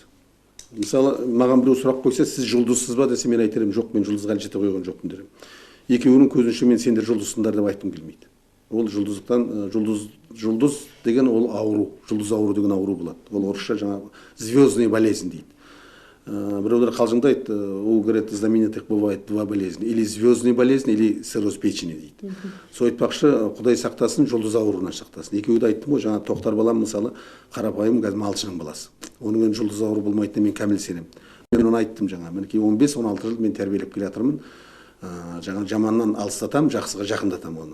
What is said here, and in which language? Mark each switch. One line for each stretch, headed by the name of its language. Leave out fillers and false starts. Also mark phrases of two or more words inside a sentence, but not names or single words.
Kazakh: Мысалы, маған біреу сұрақ қойса, сіз жұлдызсыз ба десе, мен айтарым, жоқ, мен жұлдызға әлі жете қойған жоқпын дерем. Екеуінің көзінше мен сендер жұлдызсыңдар деп айтқым келмейді. Ол жұлдыздықтан, жұлдыз деген ол ауру, жұлдыз ауру деген ауру болады. Ол орысша жаңағы
Russian: звездный болезнь
Kazakh: дейді. Біреулер қалжыңдайды,
Russian: у, говорят, знаменитых бывает два болезни, или звездный болезнь, или цирроз печени дейді.
Kazakh: Сол айтпақшы, Құдай сақтасын, жұлдыз ауруынан сақтасын. Екеуі де айттым ғой, жаңа Тоқтар балам мысалы қарапайым қазір малшының баласы. Оның жұлдыз ауру болмайтынына мен кәміл сенемін. Мен оны айттым жаңа, мінекей 15-16 жыл мен тәрбиелеп келе жатырмын. Жаңа жаманнан алыстатам, жақсыға жақындатам оны.